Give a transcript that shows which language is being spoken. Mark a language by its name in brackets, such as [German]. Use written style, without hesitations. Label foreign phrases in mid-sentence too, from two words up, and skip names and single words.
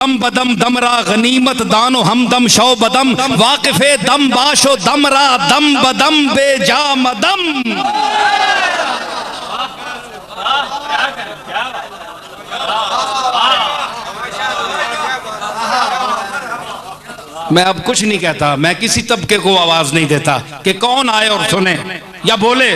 [Persian] دم بدم دم را غنیمت دانو ہم دم شو بدم واقف دم باشو دم را دم بدم بے جا مدم. [Urdu] میں اب کچھ نہیں کہتا، میں کسی طبقے کو آواز نہیں دیتا کہ کون آئے اور سنے یا بولے.